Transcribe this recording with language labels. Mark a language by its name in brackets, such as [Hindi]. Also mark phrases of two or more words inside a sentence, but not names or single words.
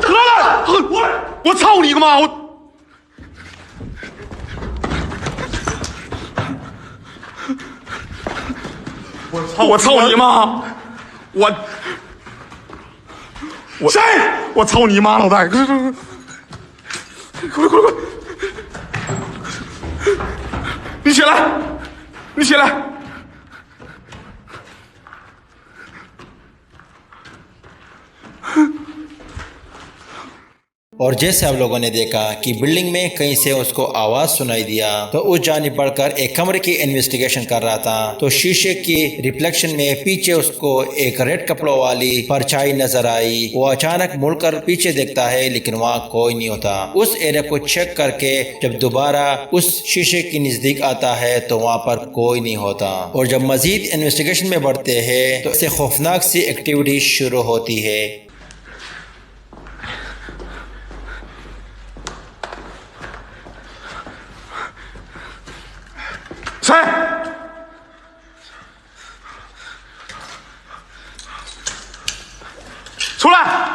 [Chinese] 得了，我操你个妈！我操你妈！谁？我操你妈！老大，快！你起来！你起来！ [Urdu] اور جیسے آپ لوگوں نے دیکھا کہ بلڈنگ میں کہیں سے اس کو آواز سنائی دیا تو اس جانب بڑھ کر ایک کمرے کی انویسٹیگیشن کر رہا تھا، تو شیشے کی ریفلیکشن میں پیچھے اس کو ایک ریڈ کپڑوں والی پرچھائی نظر آئی. وہ اچانک مڑ کر پیچھے دیکھتا ہے لیکن وہاں کوئی نہیں ہوتا. اس ایریا کو چیک کر کے جب دوبارہ اس شیشے کے نزدیک آتا ہے تو وہاں پر کوئی نہیں ہوتا، اور جب مزید انویسٹیگیشن میں بڑھتے ہیں تو اس سے خوفناک سی ایکٹیویٹی شروع ہوتی ہے. [Chinese] 谁？出来！